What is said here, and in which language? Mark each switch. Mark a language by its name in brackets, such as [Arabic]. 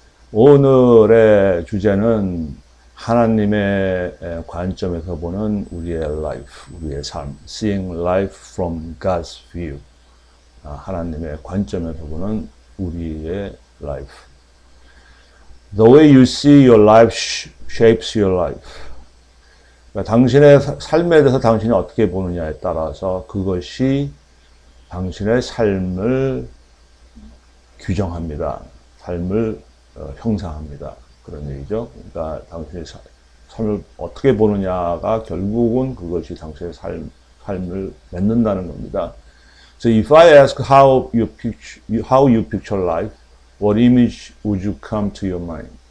[Korean] 오늘의 주제는 하나님의 관점에서 보는 우리의 life, 우리의 삶, [English] seeing life from God's view. [Korean] 하나님의 관점에서 보는 우리의 life. [English] The way you see your life shapes your life. [Korean] 그러니까 당신의 삶에 대해서 당신이 어떻게 보느냐에 따라서 그것이 당신의 삶을 규정합니다. 삶을 형상합니다. 그런 얘기죠. 그러니까 당신의 삶을 어떻게 보느냐가 결국은 그것이 당신의 삶을 맺는다는 겁니다. [English] So if I ask how you picture life, what image would you come to your mind?